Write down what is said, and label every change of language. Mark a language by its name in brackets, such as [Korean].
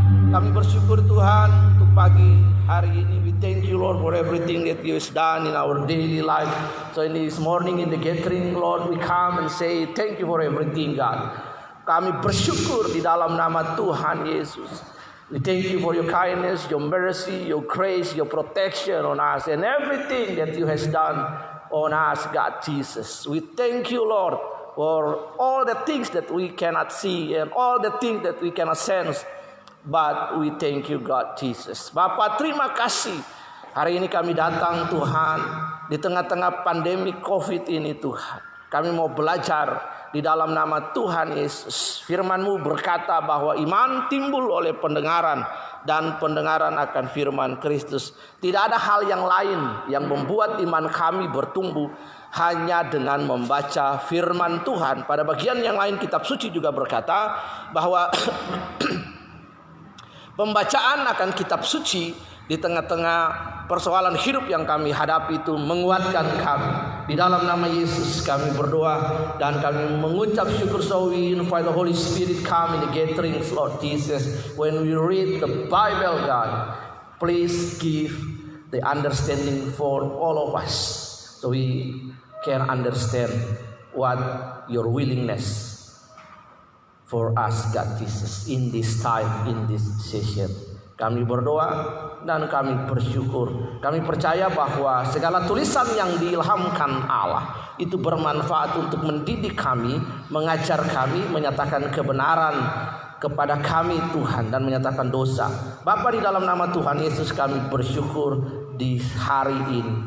[Indonesian] Kami bersyukur Tuhan untuk pagi hari ini. [English] We thank you Lord for everything that you has done in our daily life. So in this morning in the gathering Lord, we come and say thank you for everything God. [Indonesian] Kami bersyukur di dalam nama Tuhan Yesus. [English] We thank you for your kindness, your mercy, your grace, your protection on us, and everything that you has done on us, God Jesus. We thank you Lord for all the things that we cannot see and all the things that we cannot sense. But we thank you God Jesus. [Indonesian] Bapak terima kasih. Hari ini kami datang Tuhan di tengah-tengah pandemi COVID ini Tuhan. Kami mau belajar di dalam nama Tuhan Yesus. Firman-Mu berkata bahwa iman timbul oleh pendengaran dan pendengaran akan firman Kristus. Tidak ada hal yang lain yang membuat iman kami bertumbuh hanya dengan membaca firman Tuhan. Pada bagian yang lain kitab suci juga berkata bahwa pembacaan akan kitab suci di tengah-tengah persoalan hidup yang kami hadapi itu menguatkan kami. Di dalam nama Yesus kami berdoa dan kami mengucap syukur. [English] So we invite the Holy Spirit come in the gatherings Lord Jesus. When we read the Bible God, please give the understanding for all of us. So we can understand what your willingness for us God Jesus in this time, in this session. [Indonesian] Kami berdoa dan kami bersyukur. Kami percaya bahwa segala tulisan yang diilhamkan Allah itu bermanfaat untuk mendidik kami, mengajar kami, menyatakan kebenaran kepada kami Tuhan dan menyatakan dosa. Bapa di dalam nama Tuhan Yesus kami bersyukur di hari ini.